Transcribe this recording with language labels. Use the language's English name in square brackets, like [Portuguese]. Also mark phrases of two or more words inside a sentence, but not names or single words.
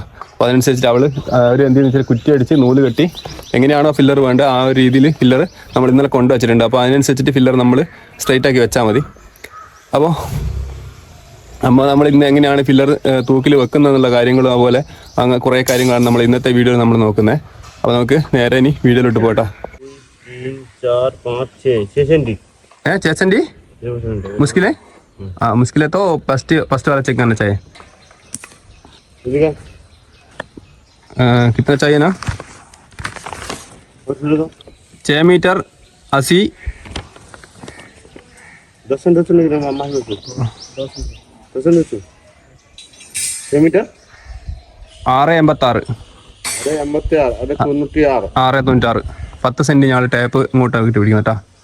[Malayalam] അപ്പോൾ അതിനനുസരിച്ചിട്ട് അവൾ ഒരു എന്തെന്ന് വെച്ചാൽ കുറ്റി അടിച്ച് നൂല് കെട്ടി എങ്ങനെയാണോ ഫില്ലർ വേണ്ടത് ആ ഒരു രീതിയിൽ ഫില്ലർ നമ്മൾ ഇന്നലെ കൊണ്ടുവച്ചിട്ടുണ്ട്. അപ്പോൾ അതിനനുസരിച്ചിട്ട് ഫില്ലർ നമ്മൾ സ്ട്രെയിറ്റ് ആക്കി വെച്ചാൽ മതി. അപ്പോൾ നമ്മൾ ഇന്ന് എങ്ങനെയാണ് ഫില്ലർ തൂക്കിൽ വെക്കുന്നതെന്നുള്ള കാര്യങ്ങളും അതുപോലെ അങ്ങനെ കുറേ കാര്യങ്ങളാണ് നമ്മൾ ഇന്നത്തെ വീഡിയോയിൽ നമ്മൾ നോക്കുന്നത്. അപ്പോൾ നമുക്ക് നേരെ ഇനി വീഡിയോയിലോട്ട് പോട്ടോ. [Hindi] 6 सेंटी मुश्किल है? हाँ मुश्किल है तो फर्स्ट वाला चेक करना चाहिए. कितना चाहिए ना? [Malayalam] 6 मीटर 80 10 मीटर 686 696 10 സെന്റ് ഞാൻ ടേപ്പ് ഇങ്ങോട്ട് ഇട്ട് പിടിക്കും കേട്ടോ.